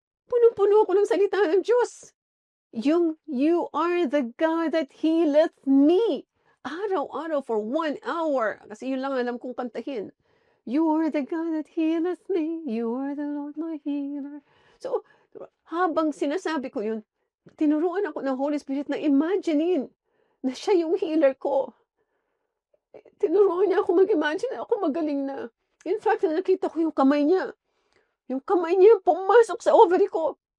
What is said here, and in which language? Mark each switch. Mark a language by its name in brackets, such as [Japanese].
[Filipino] Punong-puno ako ng salita ng Diyos. [English] Yung, you are the God that healeth me. [Filipino] Araw-araw [English] for 1 hour. [Filipino] Kasi yun lang alam kong kantahin. [English] You are the God that healeth me. You are the Lord my healer. [Filipino] So, habang sinasabi ko yun, tinuruan ako ng Holy Spirit na imaginein na siya yung healer ko. Tinuruan niya ako mag-imagine na ako magaling na. In fact, nakita ko yung kamay niya. Yung kamay niya pumasok sa ovary ko.